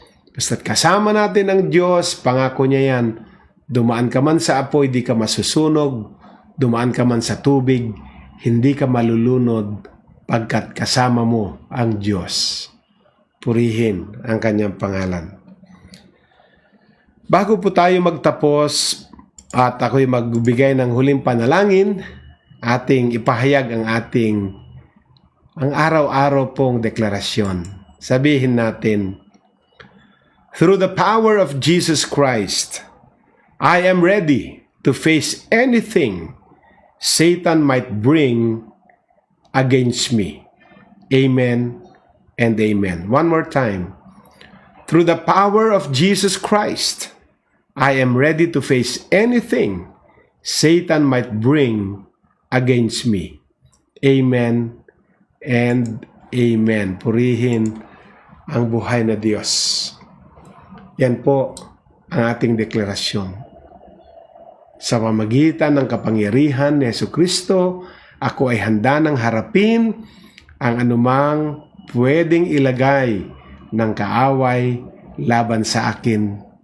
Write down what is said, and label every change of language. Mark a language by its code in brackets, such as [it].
[tl] Basta't kasama natin ang Diyos, pangako niya yan, dumaan ka man sa apoy, di ka masusunog, dumaan ka man sa tubig, hindi ka malulunod, pagkat kasama mo ang Diyos. Purihin ang kanyang pangalan. Bago po tayo magtapos at ako'y magbigay ng huling panalangin, ating ipahayag ang araw-araw pong deklarasyon. Sabihin natin, [en] through the power of Jesus Christ, I am ready to face anything Satan might bring against me. Amen and amen. One more time. Through the power of Jesus Christ, I am ready to face anything Satan might bring against me. Amen and amen. [tl] Purihin ang buhay na Diyos. Yan po ang ating deklarasyon. Sa pamamagitan ng kapangyarihan ni Hesukristo, ako ay handa ng harapin ang anumang pwedeng ilagay ng kaaway laban sa akin.